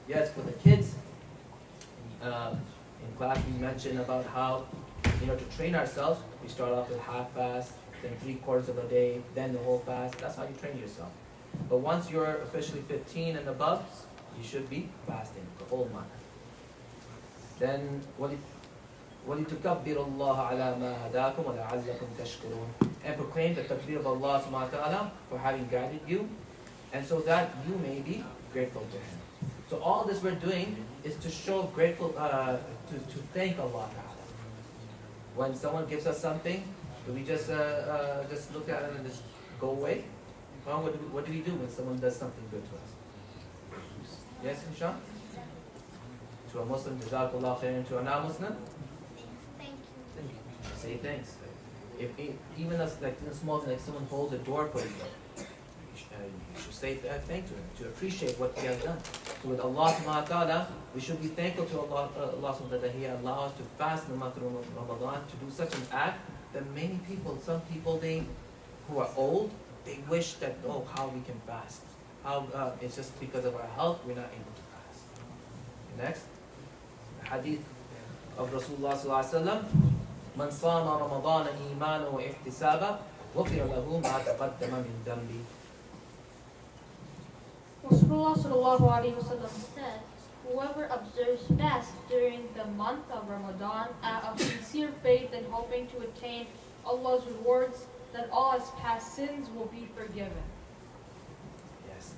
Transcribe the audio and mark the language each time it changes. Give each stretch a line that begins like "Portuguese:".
English: Yes, for the kids, in class we mentioned about how, to train ourselves, we start off with half fast, then 3/4 of a day, then the whole fast. That's how you train yourself. But once you're officially 15 and above, you should be fasting the whole month. Then,
Arabic: وَلِتُكَبِّرُ اللَّهَ عَلَى مَا هَدَاكُمْ وَلَعَلَّكُمْ تَشْكُرُونَ.
English: And proclaim the takbir of Allah subhanahu wa ta'ala for having guided you, and so that you may be grateful to Him. So all this we're doing is to show grateful, to thank Allah ta'ala. When someone gives us something, do we just look at it and just go away? Well, what do we do when someone does something good to us? Yes, Insha? To a Muslim, Jazakallah khairan. To a non-Muslim? Thank you. Say thanks. Even as like small, like someone holds a door for you, you should say thank to him, to appreciate what he has done. So with Allah subhanahu wa ta'ala, we should be thankful to Allah subhanahu wa ta'ala that He allows us to fast in the month of Ramadan, to do such an act that many people, some people who are old, they wish that, oh, how we can fast. It's just because of our health, we're not able to fast. Next, the hadith of Rasulullah sallallahu alaihi wasallam.
Arabic: من صام رمضان إيمانا واحتسابا غفر له ما تقدم من ذنبه.
English: Rasulullah sallallahu alaihi wasallam said, whoever observes fast during the month of Ramadan out of sincere faith and hoping to attain Allah's rewards, then all his past sins will be forgiven. Yes.